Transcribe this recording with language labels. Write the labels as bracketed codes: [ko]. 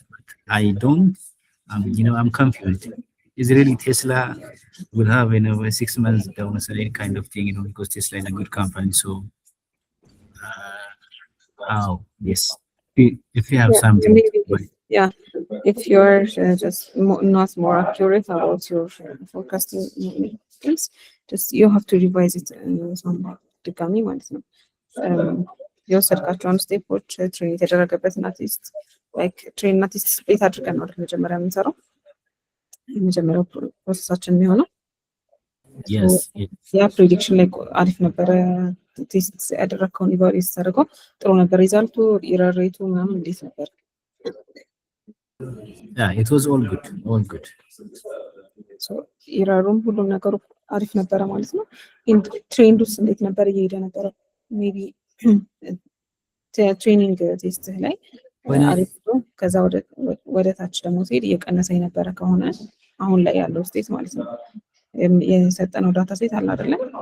[en] But I don't. I'm confused. Is really Tesla will have a 6 months downside kind of thing, because Tesla is a good company. So, yes, if you have something, Yeah, if you're just not more accurate about your forecasting things, just you have to revise it somehow [am] ድጋሚ ማለት ነው። የወሰድካቸውን ስቴፖች ትሬን የተደረገበትን አትሊስት ላይክ ትሬን እና ቴስት ስፕሊት አድርገን ነው መጀመሪያ የምንሰራው። የመጀመሪያው ፕሮሰሳችን የሚሆነው [en] Yes. [am] ያ ፕሬዲክሽን ላይ አሪፍ ነበረ። ቴስት ያደረግከውን ኢቫሉዌት ተደርገው ጥሩ ነበር። ሪዛልቱ ኢረር ሬቱ ምናምን እንዴት ነበር? [en] Yeah, it was all good, all good. [am] ኢረሩም ሁሉም ነገሩ አሪፍ ነበረ ማለት ነው። ትሬንድ ውስጥ እንዴት ነበር እየሄደ ነበረ? ሜቢ ትሬኒንግ ቴስት ላይ አሪፍ ነው። ከዛ ወደ ታች ደግሞ ሲሄድ እየቀነሰ የነበረ ከሆነ አሁን ላይ ያለው ስቴት ማለት ነው የሰጠነው ዳታ ሴት አለ አይደለም?